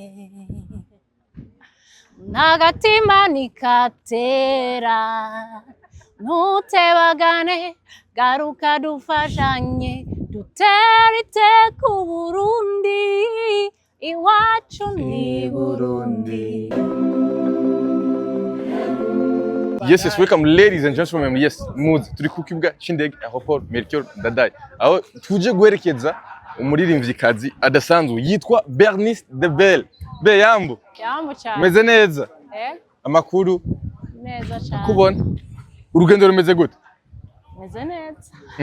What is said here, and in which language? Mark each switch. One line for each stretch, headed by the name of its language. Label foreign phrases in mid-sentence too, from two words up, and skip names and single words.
Rundi: N'agatima nikatera, ntutebagane, garuka dufashanye, dutere iteka Burundi, iwacu ni Burundi.
English: Yes, welcome ladies and gentlemen.
Rundi: Yes, Mood turi ku kibuga c'indege airport Melchior Ndadaye. Aho tuje guherekeza umuririmvyikazi adasanzwe yitwa Bernice de Belle. Be yambo. Yambo cyane. Meze neza. Amakuru neza cyane. Kubona urugendo rumeze gute? Meze neza.